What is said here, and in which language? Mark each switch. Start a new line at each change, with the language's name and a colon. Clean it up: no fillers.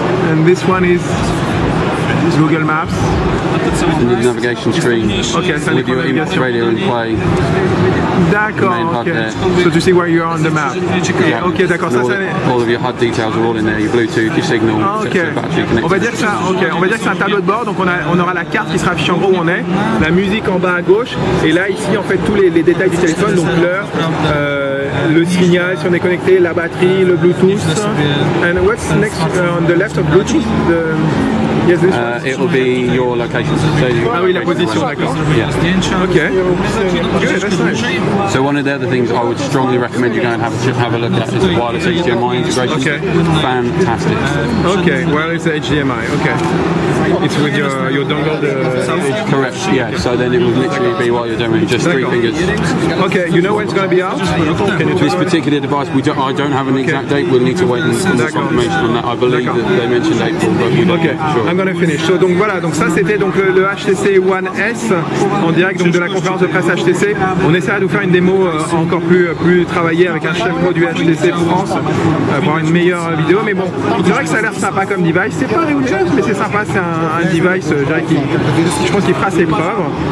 English: And this one is Google Maps. And the navigation screen. Okay, so with your radio and play.
French: D'accord, ok.
English: So to see where you are on the map. Yeah.
French: Ok, d'accord. Ça,
English: all of your HUD details are all in there. Your Bluetooth, your signal, etc.
French: On va dire que ça, on va dire que c'est un tableau de bord. Donc on aura la carte qui sera affichée en gros où on est, la musique en bas à gauche, et là ici en fait tous les détails du téléphone, donc l'heure, le signal si on est connecté, la batterie, le Bluetooth.
English: And what's next on the left of Bluetooth? Yes, this one. It will be your location.
French: Ah oui, la position, d'accord.
English: Yeah. Okay. Okay, that's nice. So one of the other things I would strongly recommend you go and have a look at is the wireless HDMI integration. Okay. Fantastic. Okay, wireless HDMI. Okay. It's with your dongle. Correct. Yeah. So then it would literally be while you're doing just 3 fingers. Okay. You know when it's going to be out? Can you this particular device, I don't have an exact date. We'll need to wait and some confirmation on that. I believe that they mentioned April, but we don't know for sure. I'm gonna finish.
French: So, donc voilà, donc ça c'était donc le HTC One S en direct donc de la conférence de presse HTC. On essaiera de vous faire une démo encore plus travaillée avec un chef produit HTC France pour avoir une meilleure vidéo. Mais bon, c'est vrai que ça a l'air sympa comme device. C'est pas révolutionnaire, mais c'est sympa. C'est un device, je pense qu'il fera ses preuves.